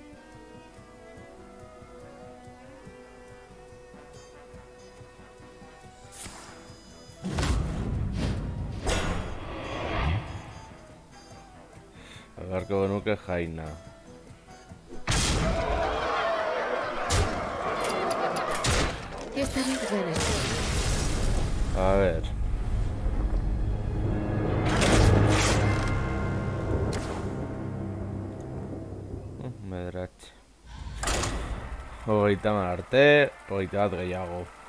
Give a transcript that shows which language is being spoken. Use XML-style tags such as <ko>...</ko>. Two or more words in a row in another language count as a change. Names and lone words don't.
<eu>Beharko genuke jaina.</eu> <es>Esta vez gané. A ver.</es> <eu>Bederatzi. 30 arte, 20 bat gehiago.</eu>